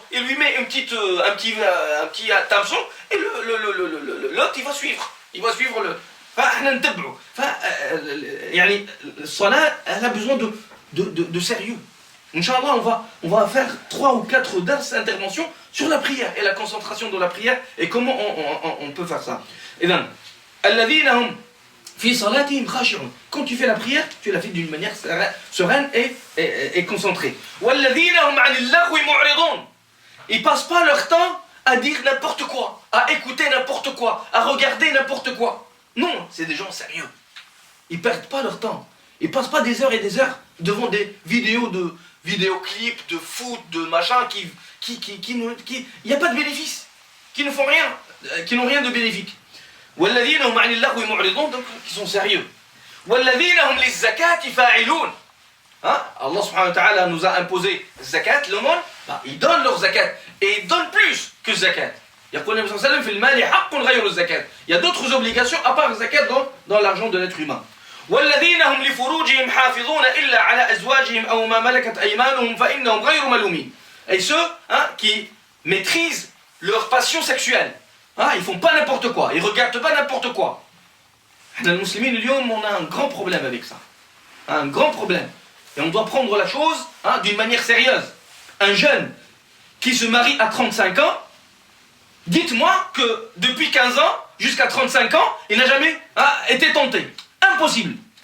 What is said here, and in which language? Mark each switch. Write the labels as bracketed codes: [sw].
[fr] Il lui met un petit hameçon et l'autre, il va suivre. Il va suivre [ar] فاحنا نتبعوا يعني الصلاة [fr] elle a besoin de sérieux. Inch'Allah, on va faire 3 ou 4 interventions sur la prière et la concentration dans la prière et comment on peut faire ça. [ar] إذن الذين هم في صلاتهم خاشعون. [fr] Quand tu fais la prière, tu la fais d'une manière sereine et concentrée. [ar] والذين هم عن اللغو معرضون. [fr] Ils passent pas leur temps à dire n'importe quoi, à écouter n'importe quoi, à regarder n'importe quoi. Non, c'est des gens sérieux. Ils perdent pas leur temps. Ils passent pas des heures et des heures devant des vidéoclips de foot, de machin il n'y a pas de bénéfice, qui ne font rien, qui n'ont rien de bénéfique. [ar] والذين هم عن اللغو معرضون, [fr] donc qui sont sérieux. [ar] والذين هم للزكاة فاعلون. [fr] Allah subhanahu wa ta'ala nous a imposé zakat, le monde, ils donnent leur zakat et ils donnent plus que zakat. Il y a d'autres obligations à part zakat dans l'argent de l'être humain. [ar] والذين هم لفروجهم حافظون إلا على أزواجهم أو ما ملكت أيمانهم فإنهم غير ملومين. [fr] Et ceux qui maîtrisent leur passion sexuelle, ils font pas n'importe quoi, ils regardent pas n'importe quoi. Les musulmans, on a un grand problème avec ça, un grand problème. Et on doit prendre la chose d'une manière sérieuse. Un jeune qui se marie à 35 ans, dites-moi que depuis 15 ans jusqu'à 35 ans, il n'a jamais été tenté. Impossible.